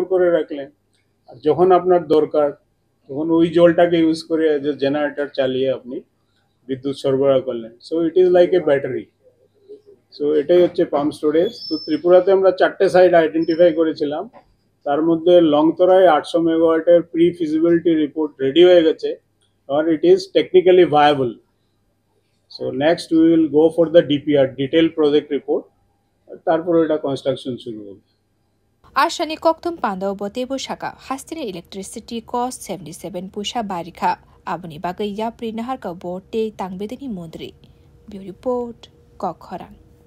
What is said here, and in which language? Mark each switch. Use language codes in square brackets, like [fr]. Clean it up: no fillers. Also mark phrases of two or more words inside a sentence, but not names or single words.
[bn] করে রাখলেন আর যখন আপনার দরকার তখন ওই জলটাকে ইউজ করে [en] as a generator [bn] চালিয়ে আপনি বিদ্যুৎ সরবরাহ করলেন [en] so it is like a battery [bn] সো এটাই হচ্ছে [en] pump storage [bn] তো ত্রিপুরাতে আমরা চারটে [en] site identify [bn] করেছিলাম তার মধ্যে লংতরায় 800 মেগাওয়াটের [en] pre feasibility report ready [bn] হয়ে গেছে আর [en] it is technically viable so next we will go for the DPR detail project report [bn] তারপর এটা কনস্ট্রাকশন শুরু হবে [trp] Ashani Koktum Pando Botebo Shaka Hastine [en] electricity cost [trp] 77 Pusha Barika Abuni Bagai Yapri Naharka Bote Tangbedini Mondri Bureau Report Kokhoran